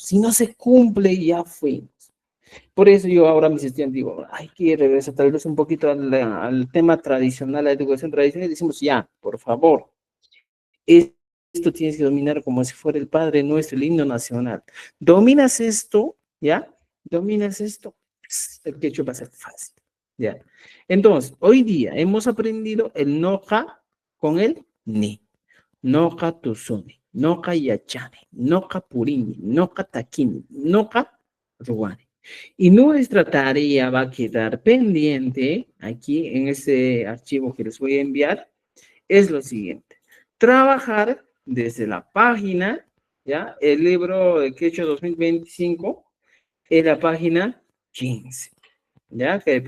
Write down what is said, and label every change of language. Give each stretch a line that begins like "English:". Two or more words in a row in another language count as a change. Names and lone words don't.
Spanish: Si no se cumple, ya fuimos. Por eso yo ahora a mis estudiantes digo, hay que regresar tal vez un poquito al tema tradicional, a la educación tradicional, y decimos, ya, por favor, esto tienes que dominar como si fuera el Padre Nuestro, el himno nacional. ¿Dominas esto? ¿Ya? ¿Dominas esto? El quechua va a ser fácil. ¿Ya? Entonces, hoy día hemos aprendido el noja con el ni.
Quechua: Noja tusuni, noja yachane, noja purini, noja taquini, noja ruani.
Spanish: Y nuestra tarea va a quedar pendiente aquí en ese archivo que les voy a enviar. Es lo siguiente. Trabajar desde la página, ¿ya? El libro de Quechua 2025, en la página 15, ¿ya?